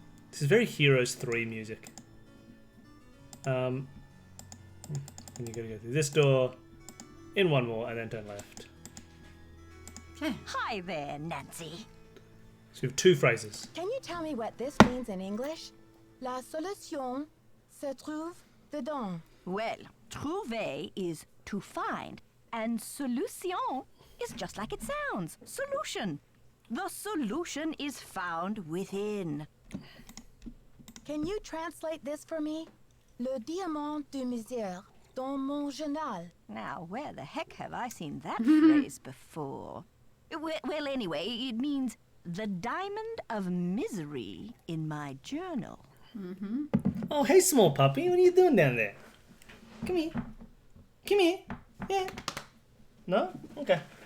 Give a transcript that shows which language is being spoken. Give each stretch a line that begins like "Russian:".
English: This is very Heroes 3 music. And you gotta go through this door, in one more, and then turn left. Okay. Hi there, Nancy. So we have 2 phrases. Can you tell me what this means in English?
French: La solution se trouve dedans.
English: Well, trouver is to find, and solution is just like it sounds. Solution. The solution is found within. Can you translate this for me?
French: Le diamant de misère dans mon journal.
English: Now, where the heck have I seen that phrase before? Well, anyway, it means the diamond of misery in my journal. Mm-hmm. Oh, hey, small puppy. What are you doing down there? Come here. Come here. Yeah. No? Okay.